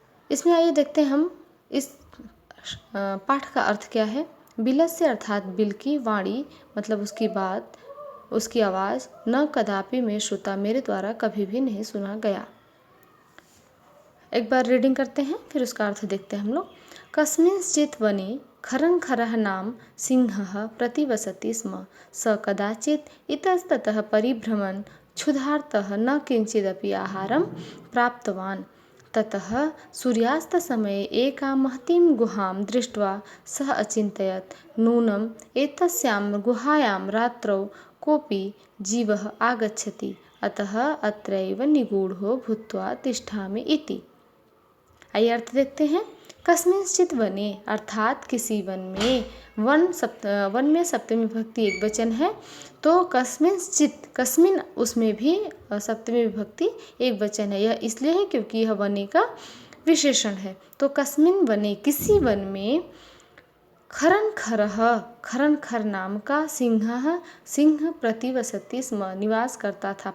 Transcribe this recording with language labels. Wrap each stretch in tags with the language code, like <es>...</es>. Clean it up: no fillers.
<hi>इसमें आइए देखते हैं हम इस पाठ का अर्थ क्या है। बिलस्य अर्थात बिल की, वाणी मतलब उसकी बात, उसकी आवाज़, न कदापि में श्रुता, मेरे द्वारा कभी भी नहीं सुना गया। एक बार रीडिंग करते हैं, फिर उसका अर्थ देखते हैं हम लोग।</hi> <sa>कस्मिंश्चित् वने खरङ्खरः नाम सिंहः प्रतिवसति स्म। स कदाचित् इतस्ततः परिभ्रमन् क्षुधार्तः न किञ्चिदपि आहारं प्राप्तवान्। ततः सूर्यास्तसमये एकां महतीं गुहां दृष्ट्वा सः अचिन्तयत्, नूनम् एतस्यां गुहायां रात्रौ कोऽपि जीवः आगच्छति, अतः अत्रैव निगूढो भूत्वा तिष्ठामि इति।</sa> <hi>आइए अर्थ देखते हैं। कस्मिंश्चित् वने अर्थात किसी वन में, वन में सप्तमी विभक्ति एक वचन है, तो कस्मिंश्चित्, कस्मिन उसमें भी सप्तमी विभक्ति एक वचन है। यह इसलिए है क्योंकि यह वने का विशेषण है। तो कस्मिन वने, किसी वन में, खरंखरः, खरंखर नाम का सिंह प्रतिवसति स्म, निवास करता था।</hi>